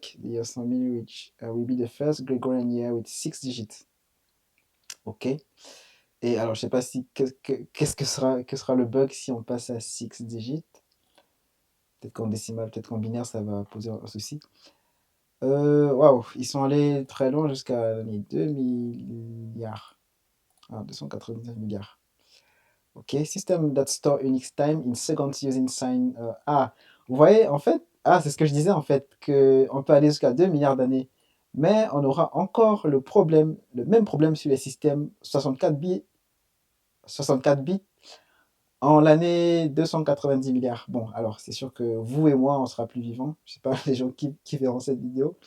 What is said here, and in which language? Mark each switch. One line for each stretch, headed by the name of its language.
English: The year 100 000, which will be the first Gregorian year with 6 digits. Ok.
French: Et alors, je sais pas si qu'est-ce que sera le bug si on passe à 6 digits. Peut-être qu'en décimal, peut-être qu'en binaire, ça va poser un souci. Waouh, ils sont allés très loin jusqu'à l'année 2 milliards. 299 milliards.
English: Ok, system that store Unix time in seconds using sign.
French: Vous voyez, en fait, c'est ce que je disais en fait, qu'on peut aller jusqu'à 2 milliards d'années, mais on aura encore le même problème sur les systèmes 64 bits en l'année 290 milliards. Bon, alors c'est sûr que vous et moi, on sera plus vivants. Je sais pas les gens qui verront cette vidéo.